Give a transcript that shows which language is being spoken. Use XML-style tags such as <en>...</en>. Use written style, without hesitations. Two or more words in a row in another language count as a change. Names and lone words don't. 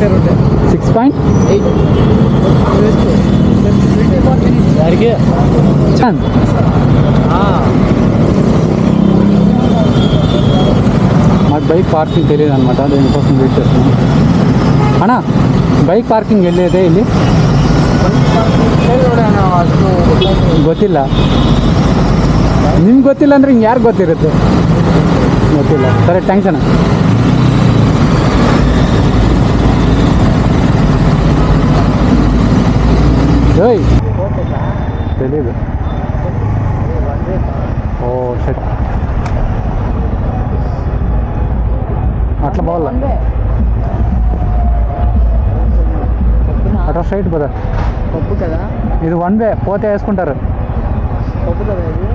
<te>6.8 మాకు</te> <en>bike parking</en> <te>తెలియదు అనమాట, దేనికోసం వెయిట్ చేస్తున్నాం.</te> <kn>అన్నా</kn> <en>bike parking</en> <kn>ಎಲ್ಲಿದೆ ಇಲ್ಲಿ? ಗೊತ್ತಿಲ್ಲ. ನಿಮ್ಗೆ ಗೊತ್ತಿಲ್ಲ ಅಂದರೆ ಹಿಂಗೆ ಯಾರಿಗೆ ಗೊತ್ತಿರುತ್ತೆ? ಗೊತ್ತಿಲ್ಲ. ಸರಿ, ಥ್ಯಾಂಕ್ಸ್ ಅಣ್ಣ. ಓಯ್ తెలీదు.</kn> <te>ఓ షట్, అట్లా పోవాలా? అట్లా స్ట్రైట్ పదా. పప్పు కదా ఇది, 1 వే పోతే వేసుకుంటారు. పప్పు కదా ఇది.</te>